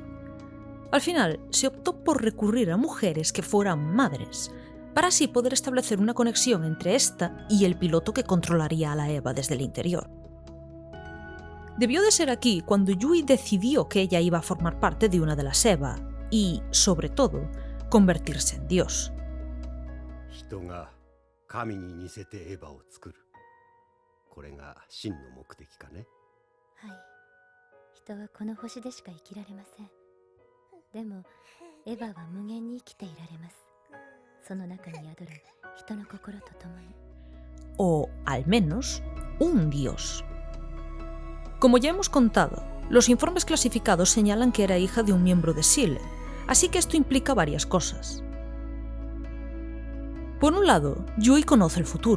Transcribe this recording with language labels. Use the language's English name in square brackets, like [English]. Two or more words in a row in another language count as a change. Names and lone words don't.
[Spanish] Al final, se optó por recurrir a mujeres que fueran madres, para así poder establecer una conexión entre esta y el piloto que controlaría a la Eva desde el interior. Debió de ser aquí cuando Yui decidió que ella iba a formar parte de una de las Eva y, sobre todo, convertirse en Dios. [Japanese] 人が神に似せてエヴァを作る。これが真の目的かね。はい。人はこの星でしか生きられません。でも、エヴァは無限に生きていられます。その中に宿る人の心とともに。 [Spanish] O, al menos, un dios. Como ya hemos contado, los informes clasificados señalan que era hija de un miembro de SEAL, así que esto implica varias cosas. Por un lado, Yui conoce el futuro.